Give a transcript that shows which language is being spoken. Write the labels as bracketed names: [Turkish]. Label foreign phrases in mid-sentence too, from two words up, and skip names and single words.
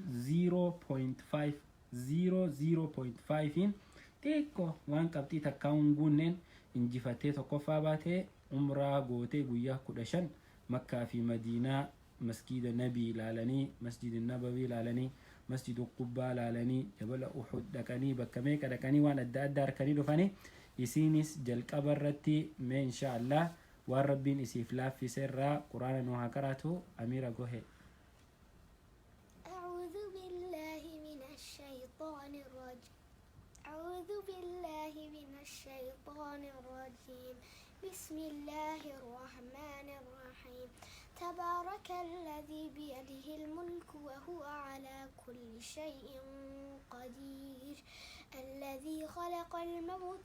[Oromo] 0.5 xiqqoo waan qabxii takkaan guunneen injifattee tokkoffaa baatee umraa gootee guyyaa 15 makkaa fi madiinaa masjiida nabii ilaalanii masjiida nabawi ilaalanii masjiida qubbaa ilaalanii jabala uhud dhaqanii bakka meeqa dhaqanii waan adda addaa harkanii dhufanii isiinis jalqaba irratti mee [Arabic] إن شاء الله [Oromo] waan rabbiin isiif laaffise irraa quraana nu haa qaraatu. Amiira gohe. [Arabic] بسم الله الرحمن الرحيم تبارك الذي بيده الملك وهو على كل شيء قدير الذي خلق الموت